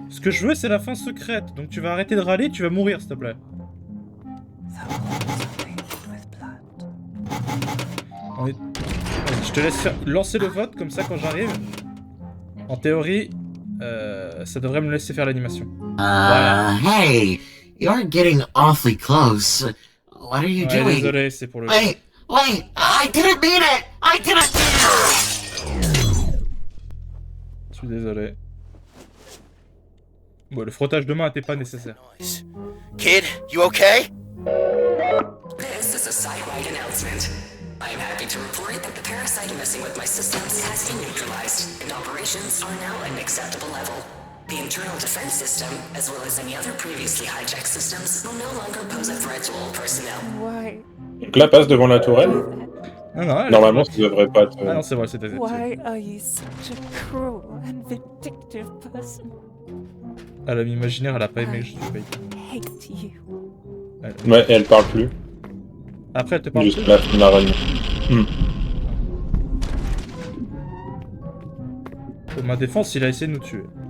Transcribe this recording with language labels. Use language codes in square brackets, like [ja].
[fr] Ce que je veux, c'est la fin secrète. Donc tu vas arrêter de râler, tu vas mourir, s'il te plaît. On est... Vas-y, je te laisse lancer le vote, comme ça, quand j'arrive. En théorie, ça devrait me laisser faire l'animation. [en] Hey, you're getting awfully close. What are you [fr] Ouais, [en] doing? [fr] désolé, c'est pour le... [en] Wait, I didn't mean it! I didn't mean it! [fr] Je suis désolé. Bon, le frottage de main était pas nécessaire. [en] Kid, you okay? This is a site-wide announcement. I am happy to report that the parasite messing with my systems has been neutralized, and operations are now at an acceptable level. The internal defense system, as well as any other previously hijacked systems, will no longer pose a threat to all personnel. Why? [fr] Donc là, passe devant la tourelle. Non, non, elle Normalement, est... ça devrait pas être... Ah non, c'est vrai, c'était... [en] Why are you such a cruel and vindictive person? [fr] À l'ami imaginaire, elle a pas aimé que je te paye. [en] Hate you. [fr] Ouais, et elle parle plus. Après, elle te parle Juste plus. la fin de la réunion. Pour ma défense, il a essayé de nous tuer.